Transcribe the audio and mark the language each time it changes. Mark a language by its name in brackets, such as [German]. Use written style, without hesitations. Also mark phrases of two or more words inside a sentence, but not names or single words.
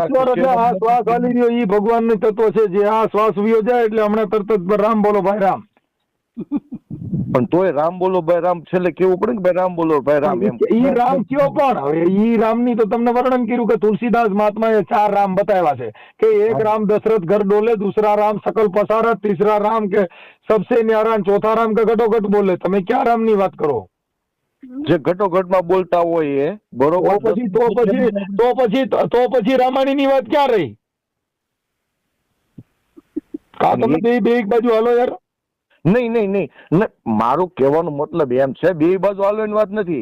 [Gujarati] ઈશ્વર એટલે આ શ્વાસ હાલી રહ્યો ઈ ભગવાન નું તત્વ છે. જે આ શ્વાસ વિયો જાય એટલે હમણાં તરત જ રામ બોલો ભાઈ રામ. પણ તોય રામ બોલો ભાઈ રામ છેલ્લે કેવું પડે કે ભાઈ રામ બોલો ભાઈ રામ એમ. ઈ રામ કયો પણ હવે ઈ રામ ની તો તમને વર્ણન કર્યું કે તુલસીદાસ મહાત્માએ 4 રામ બતાવ્યા છે કે એક રામ દશરથ ઘર ડોલે, [Hindi] दूसरा राम सकल पसारत, तीसरा राम के सबसे न्यारा, चौथा राम के घटोघट बोले. [Gujarati] તમે ક્યાં રામ ની વાત કરો? જે ઘટોઘટ માં બોલતા હોય એ બરોબર, તો પછી રામાયણ ની વાત ક્યાં રહી? કા તમે બે એક બાજુ હાલો યાર. નહીં મારું કહેવાનો મતલબ એમ છે બે બાજુ હાલવાની વાત નથી.